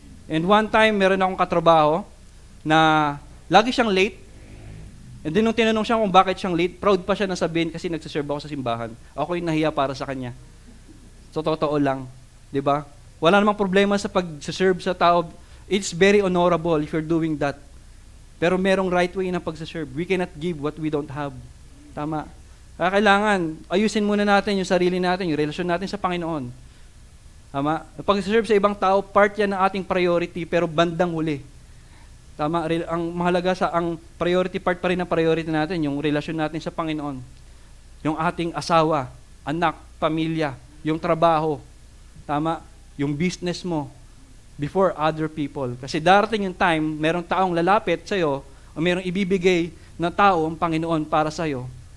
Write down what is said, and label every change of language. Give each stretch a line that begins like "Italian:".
Filipino: And one time, meron akong katrabaho na lagi siyang late. And then nung tinanong siya kung bakit siyang late, proud pa siya na sabihin kasi nagsiserve ako sa simbahan. Ako yung nahiya para sa kanya. So, totoo lang. 'Di ba? Wala namang problema sa pag-serve sa tao.
English: It's very honorable if you're doing that.
Filipino: Pero merong right way ng pag-serve.
English: We cannot give what we don't have.
Filipino: Tama. Kaya kailangan, ayusin muna natin yung sarili natin, yung relasyon natin sa Panginoon. Tama? Pag-serve sa ibang tao, part yan ng ating priority, pero bandang huli. Tama? Ang mahalaga ang priority part pa rin ng priority natin, yung relasyon natin sa Panginoon. Yung ating asawa, anak, pamilya, yung trabaho. Tama? Yung business mo, before other people. Kasi darating yung time, merong taong lalapit sa'yo, o merong ibibigay ng tao ang Panginoon para sa'yo.